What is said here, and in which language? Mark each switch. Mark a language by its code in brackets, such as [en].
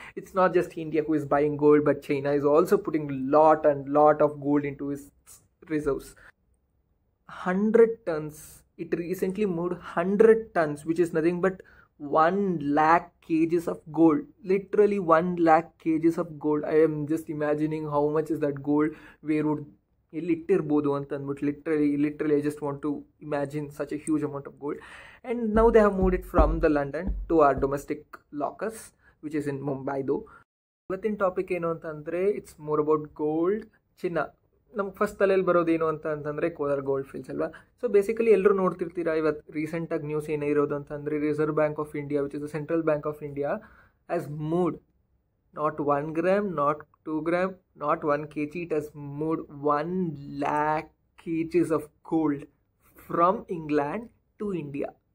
[en] It's not just India who is buying gold, but China is also putting lot and lot of gold into its reserves. 100 tons. It recently moved 100 tons, which is nothing but 1 lakh kgs of gold. Literally 1 lakh kgs of gold. I am just imagining how much is that gold. Where would [kn] ಇಲ್ಲಿಟ್ಟಿರ್ಬೋದು ಅಂತ ಅಂದ್ಬಿಟ್ಟು [en] Literally I just want to imagine such a huge amount of gold. And now they have moved it from the London to our domestic lockers which is in ಮುಂಬೈದು. [kn] ಇವತ್ತಿನ topic ಏನು ಅಂತಂದರೆ [en] it's more about gold, [kn] ಚಿನ್ನ. ನಮ್ಗೆ first ತಲೆಯಲ್ಲಿ ಬರೋದೇನು ಅಂತಂದರೆ Kolar gold fields ಅಲ್ವಾ. So basically ಎಲ್ಲರೂ ನೋಡ್ತಿರ್ತೀರಾ. ಇವತ್ತು ರೀಸೆಂಟಾಗಿ ನ್ಯೂಸ್ ಏನೇ ಇರೋದು ಅಂತಂದರೆ [en] Reserve bank of India which is the central bank of India has moved not 1 gram, not 2 gram, not 1 kg. It has moved 1 lakh kgs of gold from England to India.